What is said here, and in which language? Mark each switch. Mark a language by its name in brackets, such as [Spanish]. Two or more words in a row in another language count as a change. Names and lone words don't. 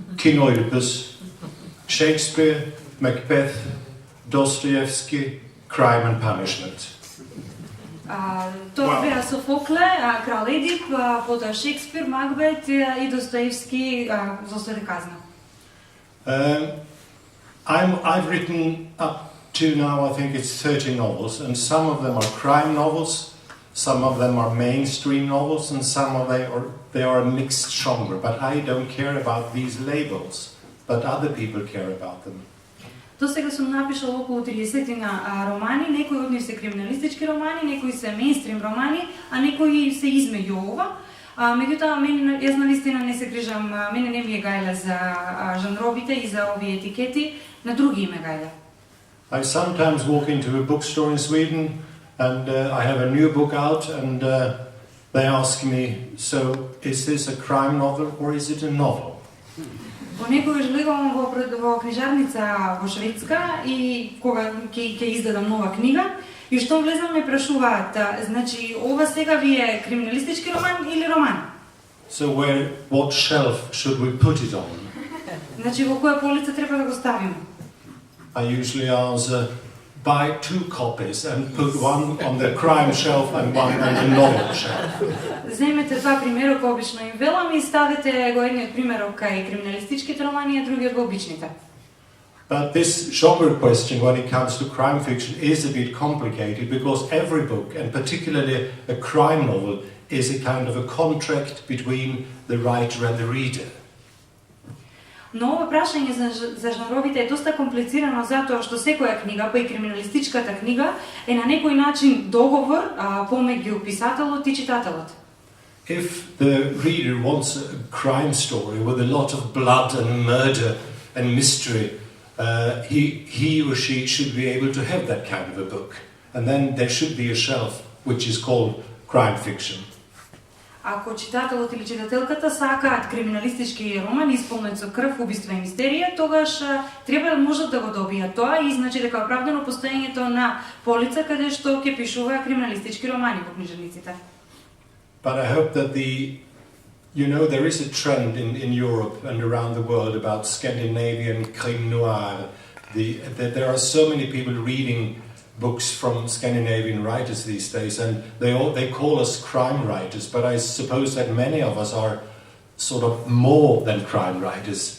[English] King Oedipus, Shakespeare, Macbeth, Dostoevsky, Crime and Punishment. [Macedonian] Тоа беа Софокле, Крал Едип, потоа Шекспир, Макбет и Достоевски, Злосто и казна. [English] I've written up to now, I think it's 30 novels, and some of them are crime novels, some of them are mainstream novels, and some of they are a mixed genre. But I don't care about these labels, but other people care about them. [Macedonian] До сега сум напишал околу 30 романи, некои од нив се криминалистички романи, некои се мејнстрим романи, а некои се измеѓу ова. Меѓутоа, јас навистина не се грижам, мене не ми е гајле за жанровите и за овие етикети, на други им е гајле. [English] I sometimes walk into a bookstore in Sweden and I have a new book out and they ask me, so is this a crime novel or is it a novel? [Macedonian] Понекогаш влегувам во книжарница во Шведска и кога ќе издадам нова книга и што влезам ме прашуваат, значи ова сега ви е криминалистички роман или роман? [English] So what shelf should we put it on? [Macedonian] Значи во која полица треба да го ставиме? [English] I usually answer, buy 2 copies and put one on the crime shelf and one on the novel shelf. [Macedonian] Земете два примерок, обично им велам, и ставите го едниот примерок кај криминалистичките романи, а другиот во обичните. [English] But this genre question when it comes to crime fiction is a bit complicated because every book, and particularly a crime novel, is a kind of a contract between the writer and the reader. [Macedonian] Но ова прашање за жанровите е доста комплицирано затоа што секоја книга, па и криминалистичката книга, е на некој начин договор помеѓу писателот и читателот. [English] If the reader wants a crime story with a lot of blood and murder and mystery, he or she should be able to have that kind of a book. And then there should be a shelf which is called crime fiction. [Macedonian] Ако читателот или читателката сакаат криминалистички роман исполнет со крв, убиства и мистерија, тогаш треба да можат да го добијат тоа и значи дека оправдано постоењето на полица каде што ќе пишува криминалистички романи во книжарниците. [English] But I hope that there is a trend in Europe and around the world about Scandinavian crime noir. That there are so many people reading books from Scandinavian writers these days, and they call us crime writers, but I suppose that many of us are sort of more than crime writers.